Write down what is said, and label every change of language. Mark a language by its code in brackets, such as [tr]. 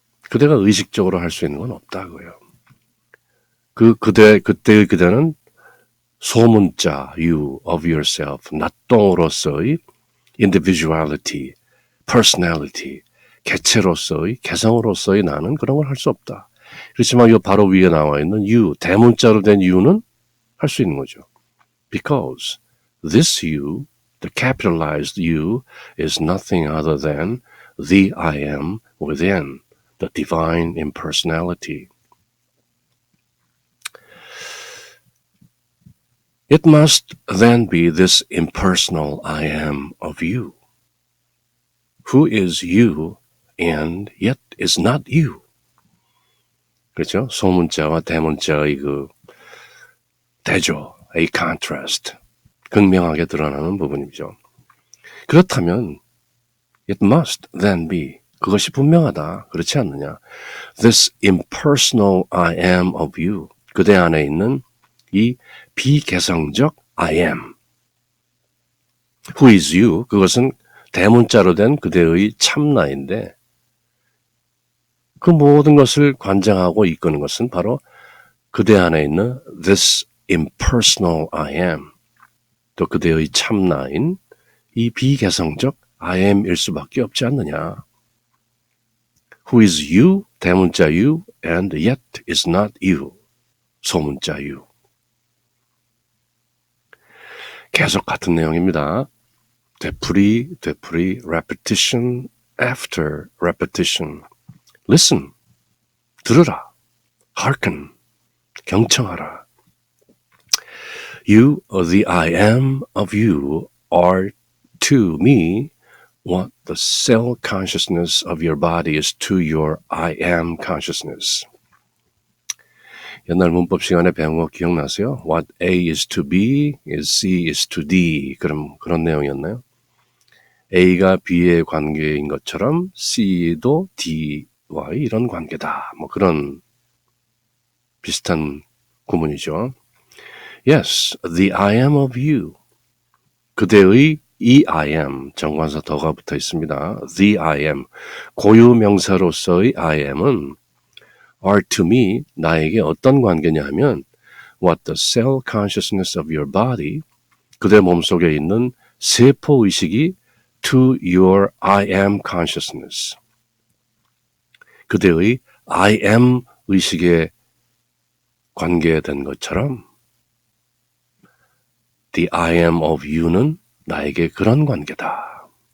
[ko] 그대가 의식적으로 할 수 있는 건 없다고요. 그때의 그대는 소문자, [en] you of yourself, [ko] 낫동으로서의 individuality, personality, 개체로서의, 개성으로서의 나는 그런 걸 할 수 없다. 그렇지만 이 바로 위에 나와 있는 you, 대문자로 된 you는 할 수 있는 거죠. [en] Because this you, the capitalized you, is nothing other than the I am within, the divine impersonality. It must then be this impersonal I am of you, who is you and yet is not you. [ko] 그렇죠? 소문자와 대문자의 그 대조, a contrast, 극명하게 드러나는 부분이죠. 그렇다면 [en] it must then be, [ko] 그것이 분명하다. 그렇지 않느냐? [en] This impersonal I am of you, [ko] 그대 안에 있는 이 비개성적 [en] I am. Who is you? [ko] 그것은 대문자로 된 그대의 참나인데 그 모든 것을 관장하고 이끄는 것은 바로 그대 안에 있는 [en] this impersonal I am, [ko] 또 그대의 참나인 이 비개성적 I am일 수밖에 없지 않느냐. [en] Who is you, 대문자 you, and yet is not you, 소문자 you. [ko] 계속 같은 내용입니다. [en] 되풀이, repetition after repetition. Listen, [ko] 들으라. [en] Hearken, [ko] 경청하라. [en] You, the I am of you, are to me what the cell consciousness of your body is to your I am consciousness. [ko] 옛날 문법 시간에 배운 거 기억나세요? [en] What A is to B is C is to D. [ko] 그런 내용이었나요? A가 B의 관계인 것처럼 C도 D와의 이런 관계다. 뭐 그런 비슷한 구문이죠. [en] Yes, the I am of you. [ko] 그대의 이 I am, 정관사 더가 붙어 있습니다. [en] The I am, [ko] 고유 명사로서의 [en] I am은 are to me, [ko] 나에게 어떤 관계냐 하면 [en] what the cell consciousness of your body, [ko] 그대 몸속에 있는 세포의식이 [en] to your I am consciousness, [ko] 그대의 I am 의식에 관계된 것처럼 [en] the I am of you는 [ko] 나에게 그런 관계다.